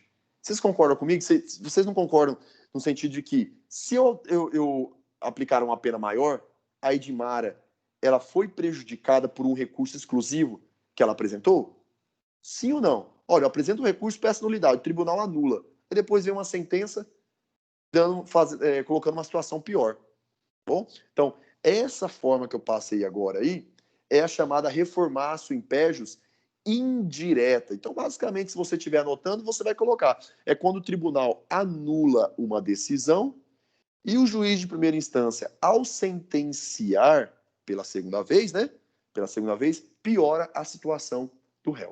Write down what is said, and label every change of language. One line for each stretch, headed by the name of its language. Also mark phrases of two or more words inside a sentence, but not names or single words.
Portuguese: Vocês concordam comigo? Vocês não concordam no sentido de que se eu aplicar uma pena maior, a Edmara ela foi prejudicada por um recurso exclusivo que ela apresentou? Sim ou não? Olha, eu apresento um recurso, peço nulidade, o tribunal anula. E depois vem uma sentença colocando uma situação pior. Bom? Então, essa forma que eu passei agora aí é a chamada
Latin: reformatio in pejus
Portuguese: indireta. Então, basicamente, se você estiver anotando, você vai colocar. É quando o tribunal anula uma decisão e o juiz de primeira instância, ao sentenciar pela segunda vez, né? Pela segunda vez, piora a situação do réu.